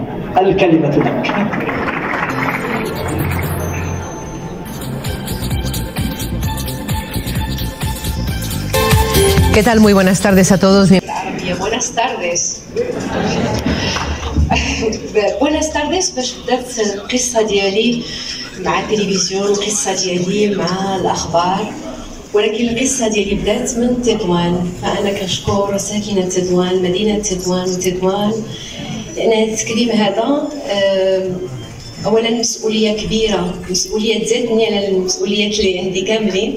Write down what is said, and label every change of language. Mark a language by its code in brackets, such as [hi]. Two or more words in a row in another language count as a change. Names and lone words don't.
[ar] الكلمة لك. [es] ¿Qué tal? Muy buenas tardes a todos. Buenas tardes. Buenas tardes. [ar] باش بدات القصة ديالي مع التلفزيون، القصة ديالي مع الأخبار، ولكن القصة ديالي بدات من تطوان. فأنا كنشكر ساكنة تطوان، مدينة تطوان وتطوان، لأن هذا التكريم هذا أولا مسؤولية كبيرة، مسؤولية تزادني على المسؤوليات اللي عندي كاملين.